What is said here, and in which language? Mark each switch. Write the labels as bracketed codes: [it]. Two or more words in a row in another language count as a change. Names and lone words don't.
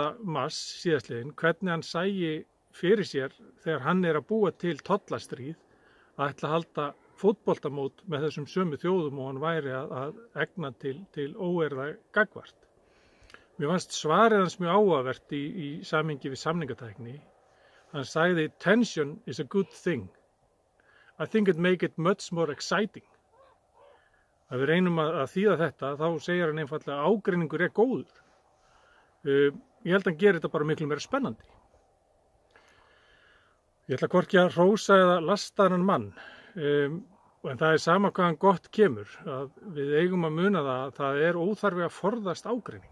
[is] mars síðastliðinn hvernig hann sæi fyrir sér þegar hann að búa til tollastríð að ætla að halda fótboltamót með þessum sömu þjóðum og hann væri að egna til óeirða gagnvart. Mér fannst svarið hans mjög áhugavert í samhengi við samningatækni. Hann sagði, [en] tension is a good thing. I think it make it much more exciting. [is] að við reynum að þýða þetta, þá segir hann einfaldlega að ágreiningur er góður. Ég held að hann gerir þetta bara miklu meira spennandi. Ég ætla hvorki að hrósa eða lasta þennan mann, en það er sama hvaðan gott kemur, að við eigum að muna það að það er óþarfi að forðast ágreining.